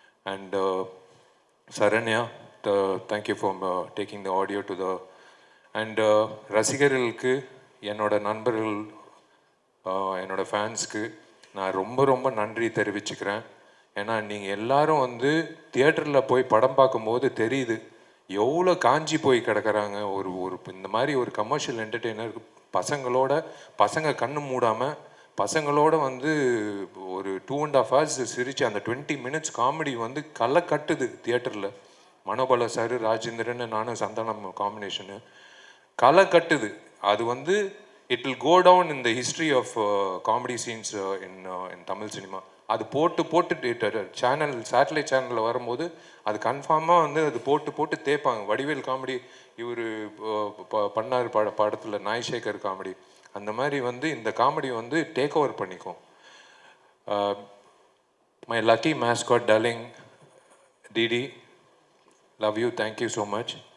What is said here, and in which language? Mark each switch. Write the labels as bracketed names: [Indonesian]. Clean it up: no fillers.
[English] And Saranya, thank you for taking the audio to the, and [Tamil] ரசிகர்களுக்கு, என்னோட நண்பர்கள், என்னோட ஃபேன்ஸ்க்கு நான் ரொம்ப ரொம்ப நன்றி தெரிவிச்சுக்கிறேன். ஏன்னா நீங்கள் எல்லாரும் வந்து தியேட்டரில் போய் படம் பார்க்கும்போது தெரியுது எவ்வளோ காஞ்சி போய் கிடக்கிறாங்க. இந்த மாதிரி ஒரு கமர்ஷியல் என்டர்டெய்னர் பசங்க கண்ணு மூடாமல் பசங்களோட வந்து ஒரு 2.5 hours சிரிச்சு அந்த 20 minutes காமெடி வந்து களை கட்டுது தியேட்டரில். மனோபல சார், ராஜேந்திரன், நானும் சந்தானம் காம்பினேஷனு களை கட்டுது. அது வந்து [English] It will go down in the history of comedy scenes in Tamil cinema. [Tamil] அது போட்டு சேனல், சேட்டலைட் சேனலில் வரும்போது அது கன்ஃபார்மாக வந்து அது போட்டு தேய்ப்பாங்க. வடிவேல் காமெடி இவர் பண்ணார் படத்தில் நாய்சேகர் காமெடி, அந்த மாதிரி வந்து இந்த காமெடி வந்து டேக் ஓவர் பண்ணிக்கும். [English] My lucky mascot darling DD, love you, thank you so much.